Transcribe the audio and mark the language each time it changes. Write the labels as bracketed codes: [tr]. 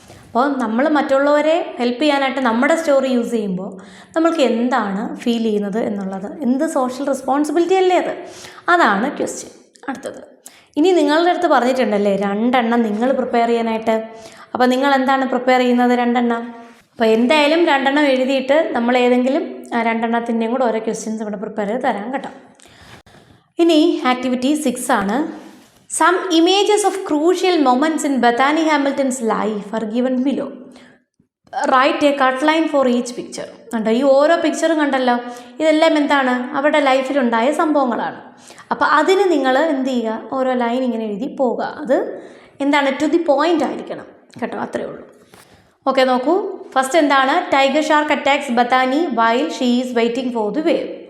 [ml] അപ്പോൾ നമ്മൾ മറ്റുള്ളവരെ ഹെൽപ്പ് ചെയ്യാനായിട്ട് നമ്മുടെ സ്റ്റോറി യൂസ് ചെയ്യുമ്പോൾ നമ്മൾക്ക് എന്താണ് ഫീൽ ചെയ്യുന്നത് എന്നുള്ളത്, എന്ത് സോഷ്യൽ റെസ്പോൺസിബിലിറ്റി അല്ലേ അത്? അതാണ് ക്വസ്റ്റ്യൻ. അടുത്തത്, ഇനി നിങ്ങളുടെ അടുത്ത് പറഞ്ഞിട്ടുണ്ടല്ലേ 2 എണ്ണം നിങ്ങൾ പ്രിപ്പയർ ചെയ്യാനായിട്ട്. അപ്പോൾ നിങ്ങൾ എന്താണ് പ്രിപ്പയർ ചെയ്യുന്നത്? 2 എണ്ണം. അപ്പോൾ എന്തായാലും 2 എണ്ണം എഴുതിയിട്ട് നമ്മൾ ഏതെങ്കിലും 2 എണ്ണത്തിൻ്റെയും കൂടെ ഓരോ ക്വസ്റ്റ്യൻസ് ഇവിടെ പ്രിപ്പയർ ചെയ്ത് തരാം കേട്ടോ. ഇനി ആക്ടിവിറ്റി 6 ആണ്. [en] Some images of crucial moments in Bethany Hamilton's life are given below. Write a cut line for each picture. [ml] കണ്ടോ, ഈ ഓരോ പിക്ചറും കണ്ടല്ലോ, ഇതെല്ലാം എന്താണ് അവരുടെ ലൈഫിലുണ്ടായ സംഭവങ്ങളാണ്. അപ്പോൾ അതിന് നിങ്ങൾ എന്ത് ചെയ്യുക, ഓരോ ലൈൻ ഇങ്ങനെ എഴുതി പോകുക. അത് എന്താണ്, [en] to the point [ml] ആയിരിക്കണം കേട്ടോ, അത്രയേ ഉള്ളൂ. ഓക്കെ, നോക്കൂ. ഫസ്റ്റ് എന്താണ്? [en] Tiger shark attacks Bethany while she is waiting for the wave.